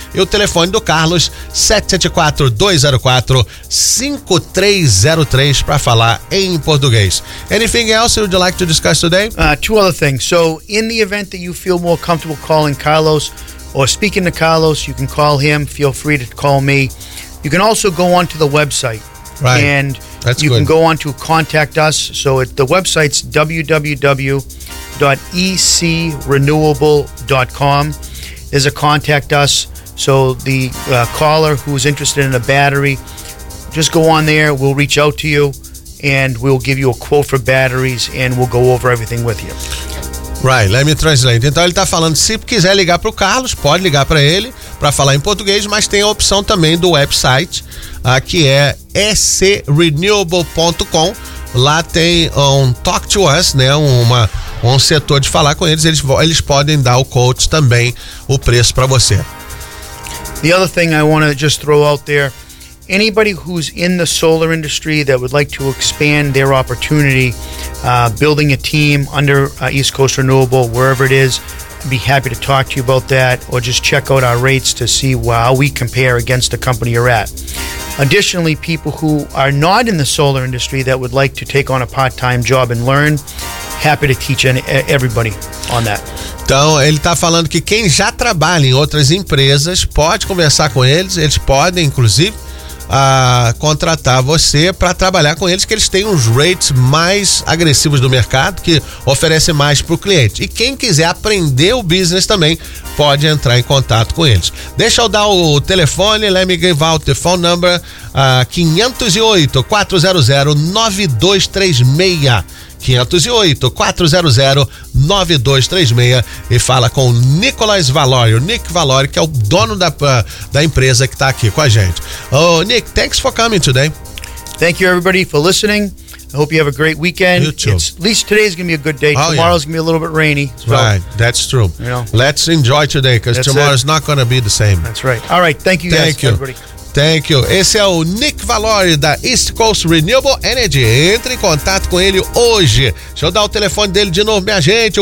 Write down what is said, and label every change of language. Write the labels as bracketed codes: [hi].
[pt] E o telefone do Carlos, 774-204-5303, para falar em português. [en] Anything else you'd like to discuss today? Two other things. So, in the event that you feel more comfortable calling Carlos or speaking to Carlos, you can call him. Feel free to call me. You can also go onto the website. Right. And that's you good. Can go on to contact us. So the website's www.ecrenewable.com. There's a contact us. So the caller who's interested in a battery, just go on there. We'll reach out to you and we'll give you a quote for batteries and we'll go over everything with you. Right, let me translate. [pt] Então ele está falando, se quiser ligar para o Carlos, pode ligar para ele para falar em português, mas tem a opção também do website, que é ecrenewable.com. Lá tem um talk to us, né? Um setor de falar com eles. Eles podem dar o quote também, o preço para você. [en] The other thing I want to just throw out there, anybody who's in the solar industry that would like to expand their opportunity, building a team under East Coast Renewable, wherever it is, I'd be happy to talk to you about that or just check out our rates to see how we compare against the company you're at. Additionally, people who are not in the solar industry that would like to take on a part-time job and learn, happy to teach everybody on that. [pt] Então, ele está falando que quem já trabalha em outras empresas pode conversar com eles. Eles podem, inclusive, contratar você para trabalhar com eles, que eles têm os rates mais agressivos do mercado, que oferece mais para o cliente. E quem quiser aprender o business também pode entrar em contato com eles. Deixa eu dar o telefone, [en] let me give out the phone number, 508-400-9236. [pt] 508-400-9236 e fala com o Nicolas Valori, o Nick Valori, que é o dono da empresa que está aqui com a gente. [en] Oh, Nick, thanks for coming today. Thank you everybody for listening. I hope you have a great weekend. You too. At least today's going to be a good day. Oh, tomorrow's yeah. going to be a little bit rainy. So, right, that's true. You know, let's enjoy today because tomorrow's not going to be the same. That's right. All right, thank you guys. Thank you. Thank you. [pt] Esse é o Nick Valori da East Coast Renewable Energy. Entre em contato com ele hoje. Deixa eu dar o telefone dele de novo, minha gente.